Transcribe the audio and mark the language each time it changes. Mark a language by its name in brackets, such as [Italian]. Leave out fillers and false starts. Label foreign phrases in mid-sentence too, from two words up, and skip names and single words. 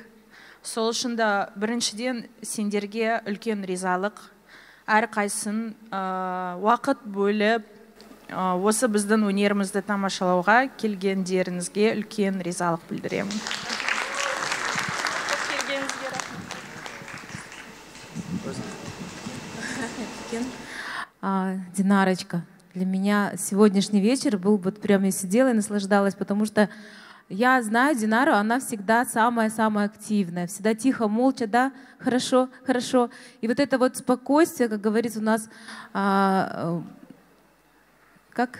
[Kazakh] Сол үшін да біріншіден сендерге үлкен ризалық, әрқайсын уақыт бөліп, осы біздің өнерімізді тамашалауға келгендеріңізге үлкен ризалық білдіремін. [Russian] Динарочка, для меня сегодняшний вечер был вот прям, я сидела и наслаждалась, потому что я знаю Динару, она всегда самая-самая активная, всегда тихо, молча, да, хорошо, хорошо. И вот это вот спокойствие, как говорится у нас, как?